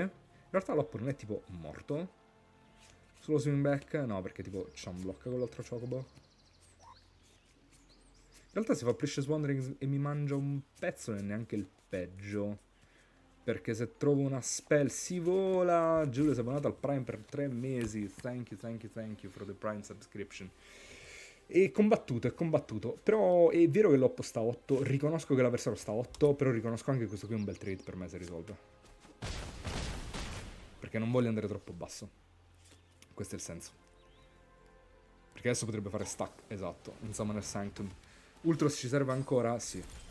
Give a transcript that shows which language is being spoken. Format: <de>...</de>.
<it>In realtà l'oppo non è tipo morto. Solo swing back? No, perché tipo c'ha un blocco con l'altro Chocobo. In realtà se fa Precious Wanderings e mi mangia un pezzo non è neanche il peggio. Perché se trovo una spell si vola. Giulio si è abbonato al Prime per 3 mesi.</it> <en>Thank you for the Prime subscription.</en> <it>È combattuto. Però è vero che l'oppo sta a 8. Riconosco che l'avversario sta a 8. Però riconosco anche che questo qui è un bel trade per me se risolve. Perché non voglio andare troppo basso. Questo è il senso. Perché adesso potrebbe fare stack. Esatto. In Summoner Sanctum. Ultros ci serve ancora? Sì.</it>